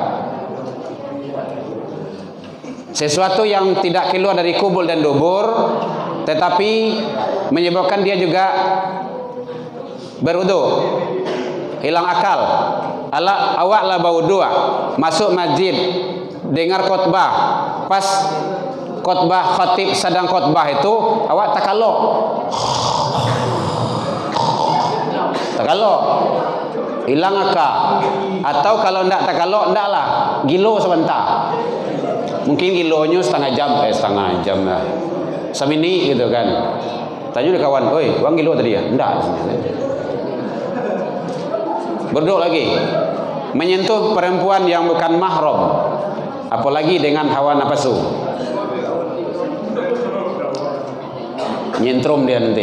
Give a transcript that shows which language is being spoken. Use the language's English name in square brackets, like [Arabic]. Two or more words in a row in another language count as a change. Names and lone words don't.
[Indonesian] Sesuatu yang tidak keluar dari kubul dan dubur, tetapi menyebabkan dia juga berwudu, hilang akal. Awak lah berwudu, masuk masjid, dengar khotbah, pas khotbah khatib sedang khotbah itu [Minangkabau] awak takalok, [Indonesian] hilang akal. [Minangkabau] Atau kalau ndak takalok, ndak lah gilo sebentar, mungkin gilonya setengah jam lah, semini gitu kan. Tanya kawan, oi, bang gilo tadi ya? Ndak. [Indonesian] Berdua lagi, menyentuh perempuan yang bukan mahram, apalagi dengan hawa nafsu, nyentrum dia nanti.